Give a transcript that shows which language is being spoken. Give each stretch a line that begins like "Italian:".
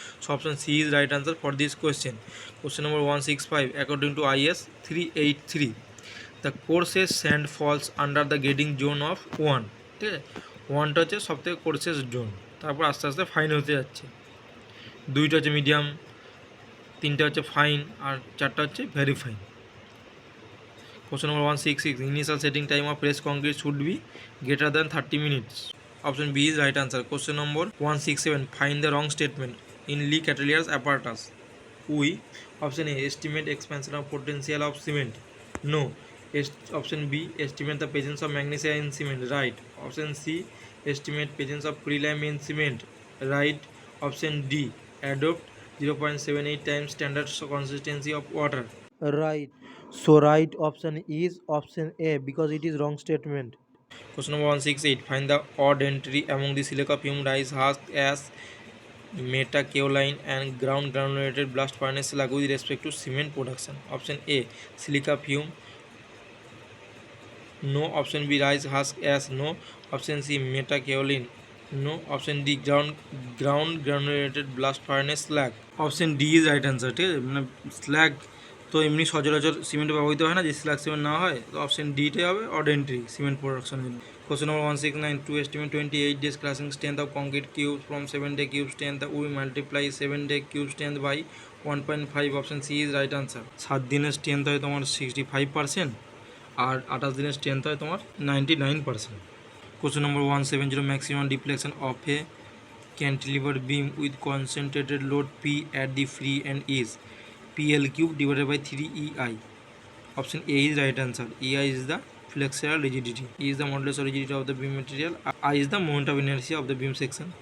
English: So option C is right answer for this question. Question number 165, according to IS 383 the courses sand falls under the grading zone of 1।
Bangla: ঠিক আছে, 1টা হচ্ছে সবথেকে courses zone, তারপর আস্তে আস্তে fine হতে যাচ্ছে। 2টা হচ্ছে মিডিয়াম, 3টা হচ্ছে ফাইন, আর 4টা হচ্ছে very fine.
English: Question number 166, initial setting time of pressed concrete should be greater than 30 minutes. Option B is right answer. Question number 167, find the wrong statement in Lee Catellier's apparatus. We. Option A, estimate expansion of potential of cement. No. Option B, estimate the presence of magnesia in cement. Right. Option C, estimate presence of prelim in cement. Right. Option D, adopt 0.78 times standard consistency of water. Right. So right option is option A because it is wrong statement. Question number 168, find the odd entry among the silica fume rice husk as metakaolin and ground granulated blast furnace slag with respect to cement production. Option A, silica fume. No. Option B, rice husk as. No. Option C, metakaolin. No. Option D, ground granulated blast furnace slag. Option D is right answer.
Bangla: ঠিক আছে, মানে slug তো এমনি সচরাচর সিমেন্টে ব্যবহৃত হয় না, যে স্ল্যাগ সিমেন্ট না হয়, তো অপশন ডিটাই হবে অড এন্ট্রি সিমেন্ট প্রোডাকশনের জন্য।
English: Question number 169, to estimate 28 days crushing strength of concrete cubes from 7-day cube strength, we multiply 7-day cube strength by 1.5. Option C is right answer.
Bangla: 7 দিনের strength হয় তোমার 65%, আর 28 দিনের স্ট্রেংথ হয় তোমার 99%।
English: Question number 170, maximum deflection of a cantilever beam with concentrated load P at the free end is PL cube divided by 3EI. Option A is right answer. EI is the flexural rigidity. E is the modulus of rigidity of the beam material. I is the moment of inertia of the beam section.